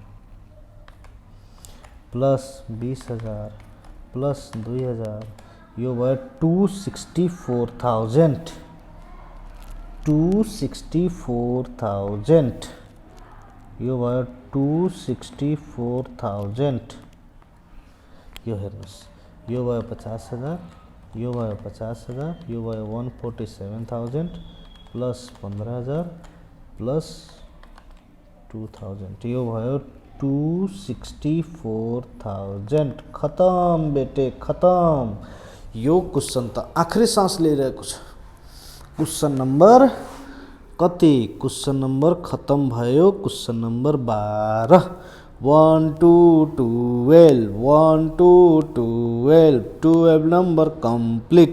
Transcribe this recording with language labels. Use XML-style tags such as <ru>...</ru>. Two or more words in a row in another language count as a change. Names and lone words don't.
<ne>प्लस 20,000 प्लस 2,000, यो भयो 264,000, 264,000, यो भयो 264,000। यो हेर्नुहोस्, यो भयो 50,000, यो भयो 50,000, यो भयो 147,000 प्लस 15,000 प्लस 2,000, यो भयो 264,000।</ne> <hi>खत्म बेटे खत्म।</hi> <ne>यो क्वेश्चन त आखिरी सास लिइरहेको छ।</ne> <en>question number</en> <ne>कति,</ne> <en>question number</en> <ne>खत्म भयो,</ne> <en>question number</en> <ne>12। 1 to 12, 1 to 12, 12 नम्बर कम्प्लिट।</ne>